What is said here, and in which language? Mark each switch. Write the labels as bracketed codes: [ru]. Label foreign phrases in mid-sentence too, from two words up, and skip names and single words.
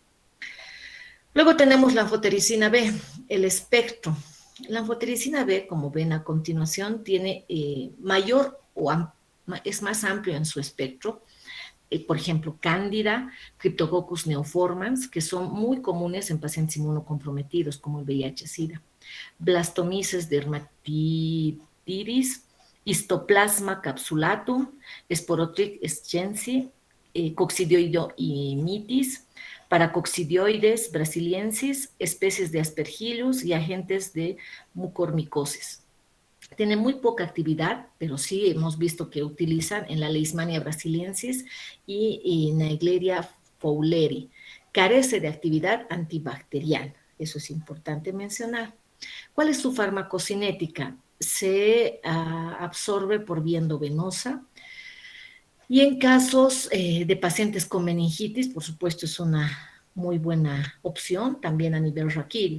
[es] Luego tenemos la anfotericina B, el espectro. La anfotericina B, como ven a continuación, tiene mayor o es más amplio en su espectro. Por ejemplo, Cándida, Cryptococcus neoformans, que son muy comunes en pacientes inmunocomprometidos, como el VIH-Sida. Blastomyces dermatitis, Histoplasma capsulatum, Sporotrich schensi, Coccidioidomitis, Paracoccidioides brasiliensis, especies de Aspergillus y agentes de mucormicosis. Tiene muy poca actividad, pero sí hemos visto que utilizan en la Leishmania brasiliensis y Naegleria fowleri. Carece de actividad antibacteriana, eso es importante mencionar. ¿Cuál es su farmacocinética? Se absorbe por vía endovenosa y en casos de pacientes con meningitis, por supuesto, es una muy buena opción, también a nivel raquídeo.